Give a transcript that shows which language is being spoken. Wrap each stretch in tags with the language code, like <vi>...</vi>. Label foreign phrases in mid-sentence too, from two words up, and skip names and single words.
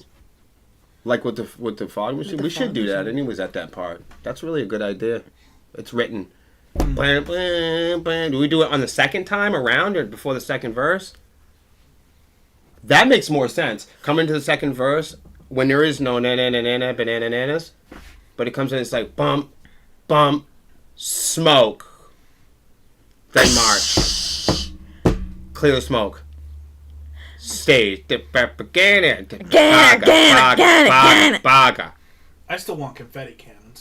<en>Like with the fog machine, the we should fog do that. machine. Anyways, at that part, that's really a good idea. It's written. Do we do it on the second time around or before the second verse? That makes more sense. Come into the second verse when there is no na-na-na-na-na banana-nanas, but it comes in, it's like bump, bump, smoke, then march, clear the smoke, stage, baga. I still want confetti cannons.</en>